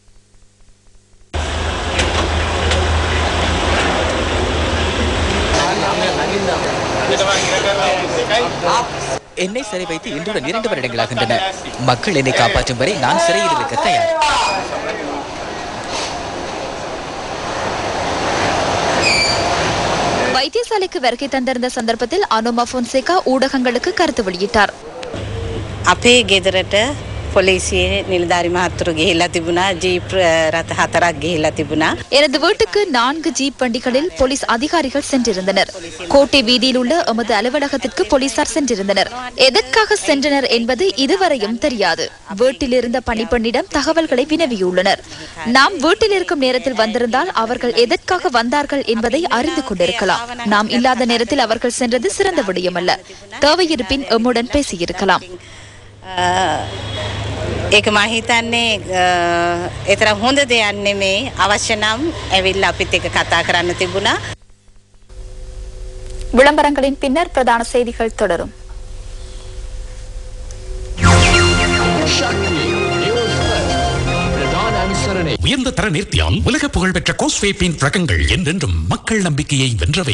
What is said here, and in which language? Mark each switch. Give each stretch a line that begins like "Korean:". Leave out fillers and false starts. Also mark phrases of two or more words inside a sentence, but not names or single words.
Tamil: என்னை சிறை வைத்து இன்றுடன் 2 வருடங்களாகின்றன. மக்கள் என்னை காப்பாற்றும் வரை நான் சிறையில் இருக்க தயார். வைத்தியசாலைக்கு வருகை தந்திருந்த சந்தர்ப்பத்தில் அனுமா பொன்சேகா ஊடகங்களுக்கு கருத்து வெளியிட்டார்.
Sinhala: අපේ ගෙදරට පොලිසියේ නිලධාරි මහත්තුරු ගිහිල්ලා තිබුණා. ජීප් රථ 4ක් ගිහිල්ලා තිබුණා.
Tamil: எனது வீட்டுக்கு 4 ஜீப் வண்டிகளில் போலீஸ் அதிகாரிகள் சென்றிருந்தனர். கோட்டை வீதியில் உள்ள எமது அலுவலகத்திற்கு போலீசார் சென்றிருந்தனர். எதற்காக சென்றனர் என்பது இதுவரையும் தெரியாது. வீட்டில் இருந்த பணிப்பெண்ணிடம் தகவல்களை வினவியுள்ளனர். நாம் வீட்டில் இருக்கும் நேரத்தில் வந்திருந்தால் அவர்கள் எதற்காக வந்தார்கள் என்பதை அறிந்து கொண்டிருக்கலாம். நாம் இல்லாத நேரத்தில் அவர்கள் சென்றது சிறந்த விடயமல்ல. தேவையிருப்பின் எம்முடன் பேசியிருக்கலாம்.
Sinhala: ඒක මම හිතන්නේ ඒතරම් හොඳ දෙයක් නෙමේ. අවශ්‍ය නම් ඇවිල්ලා අපිත් එක්ක කතා කරන්න තිබුණා.
Tamil: விளம்பரங்களின் பின்னர் பிரதான செய்திகள் தொடரும். உயர்ந்த தர நேர்த்தியால் உலக புகழ்பெற்ற கோஸ்வே பெயிண்ட் ரகங்கள் என்றென்றும் மக்கள் நம்பிக்கையை வென்றவை.